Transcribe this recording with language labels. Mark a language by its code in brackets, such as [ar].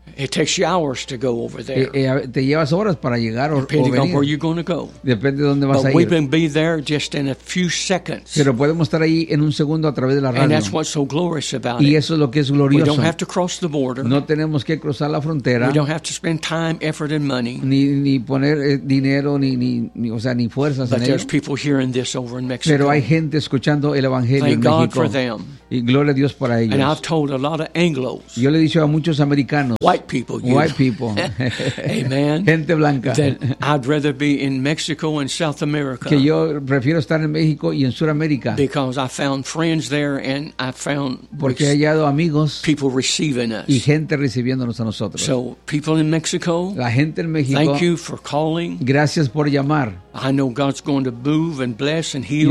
[en] It takes you hours to go over there. [es] Te llevas horas para llegar o venir. [en] Depending on where you're going to go. [es] Depende de dónde vas a ir. [en] But we can be there just in a few seconds. [es] Pero podemos estar ahí en un segundo a través de la radio. [en] And that's what's so glorious about it. [es] Y eso es lo que es glorioso. [en] We don't have to cross the border. [es] No tenemos que cruzar la frontera. [en] We don't have to spend time, effort, and money. [es] Ni poner dinero ni o sea ni fuerzas en ello. [en] But there's people hearing this over in Mexico. [es] Pero hay gente escuchando el evangelio en México. [en] Thank God for them. [es] Y gloria a Dios para ellos. [en] And I've told a lot of Anglos. [es] Yo le he dicho a muchos americanos. [en] White people. Amen. [es] Gente blanca. [en] That I'd rather be in Mexico and South America. [es] Que yo prefiero estar en México y en Sudamérica. [en] Because I found friends there and I found [es] porque he hallado amigos. [en] People receiving us. [es] Y gente recibiéndonos a nosotros. [en] So people in Mexico. [es] La gente en México. [en] Thank you for calling. [es] Gracias por llamar. [en] I know God's going to move and bless and heal.